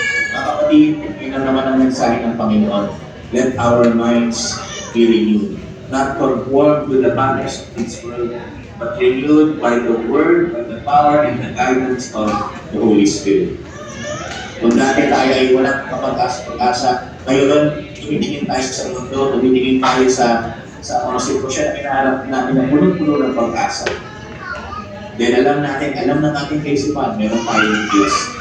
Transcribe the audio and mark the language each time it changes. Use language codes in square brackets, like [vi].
[tl] Mga kapatid, yun ang naman ang mensahe ng Panginoon. [en] Let our minds be renewed. Not conformed to the patterns of this world, but renewed by the Word, by the power and the guidance of the Holy Spirit. [tl] Kung dati tayo ay walang kapag-asa, ngayon, tumitingin tayo sa mundo, tumitingin tayo sa mga sitwasyon na pinaharap natin na puno-puno ng pag-asa. Dahil alam ng ating kaisipan, meron tayong Diyos.